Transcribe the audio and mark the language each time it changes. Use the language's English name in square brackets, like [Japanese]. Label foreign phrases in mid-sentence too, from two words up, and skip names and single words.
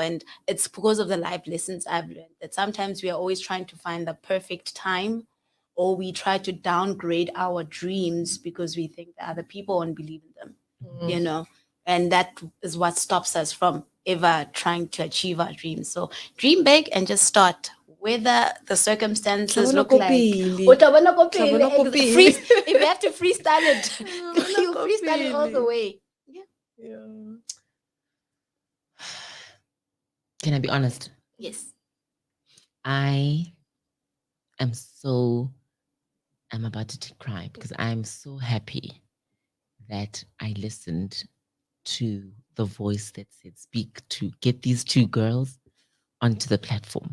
[English] And it's because of the life lessons I've learned that sometimes we are always trying to find the perfect time, or we try to downgrade our dreams because we think that other people won't believe in them, and that is what stops us from ever trying to achieve our dreams. So dream big and just start. Whether the circumstances look like [Tswana] Tlhabona ko pele. [English] if you have to freestyle it, you freestyle it all the way. Yeah. Can I be honest? Yes. I'm about to cry because I'm so happy that I listened to the voice that said, speak to get these two girls onto the platform.